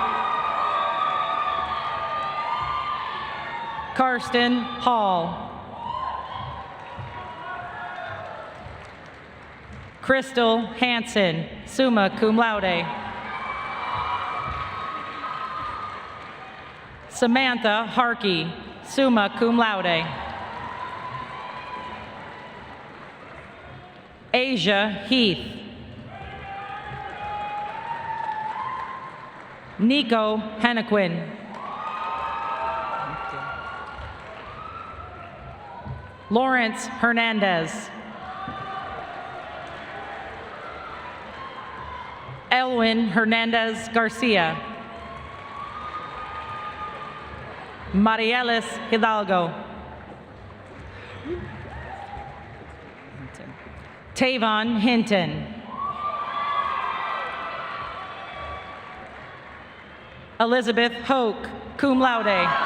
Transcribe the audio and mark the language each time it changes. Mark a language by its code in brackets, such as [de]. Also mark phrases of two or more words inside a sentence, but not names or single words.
[en] Karsten Hall. Crystal Hansen, [la] summa cum laude. [en] Samantha Harkey, [la] summa cum laude. [en] Asia Heath. Nico Hennequin. Lawrence Hernandez. Elwin Hernandez Garcia. Marielis Hidalgo. Tavon Hinton. Elizabeth Hoke, [la] cum laude.